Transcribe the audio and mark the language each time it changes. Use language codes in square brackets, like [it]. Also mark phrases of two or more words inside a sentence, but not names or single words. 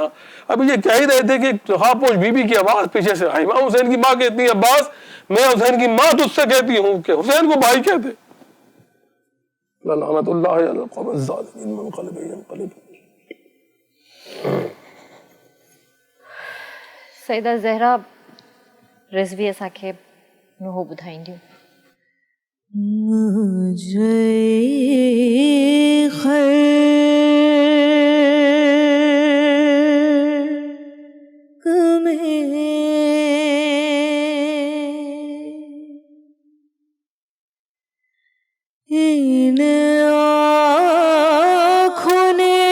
[ur] ابھی یہ کہہ ہی رہے تھے کہ خواپوش بی بی کی آواز پیچھے سے آئی, ماں حسین کی ماں کہتی ہے عباس میں حسین کی ماں تجھ سے کہتی ہوں کہ حسین کو بھائی کہتے. [ar] لعنت اللہ علی القوم الظالمین منقلب ينقلب. [sd] سیدہ زہرا رضوی असांखे नुंहुं ॿुधाईंदियूं. [ur] مجھے خلق میں ان آنکھوں نے